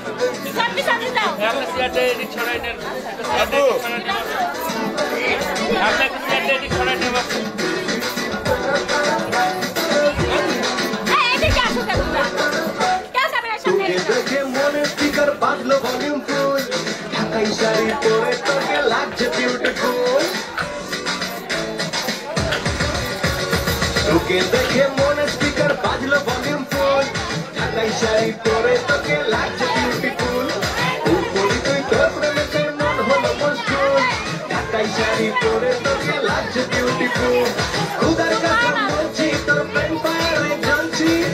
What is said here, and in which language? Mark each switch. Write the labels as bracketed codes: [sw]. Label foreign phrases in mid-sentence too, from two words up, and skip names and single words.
[id] Bisa. Yang masih ada di China ini. Masih ada di China. [bn] দেখে মনে স্পিকার বাজলো [en] volume full [bn] ঢাকাই শাড়ি পরে তোকে লাগছে বিউটিফুল তোকে দেখে মনে স্পিকার বাজলো [en] volume full [bn] ঢাকাই শাড়ি পরে তোকে লাগছে বিউটিফুল উপরি তুই তোর প্রেমের মন হলো মশগুল ঢাকাই শাড়ি পরে তোকে লাগছে বিউটিফুল খুদার কাছে বলছি তোর প্রেম পায়ে জ্বলছি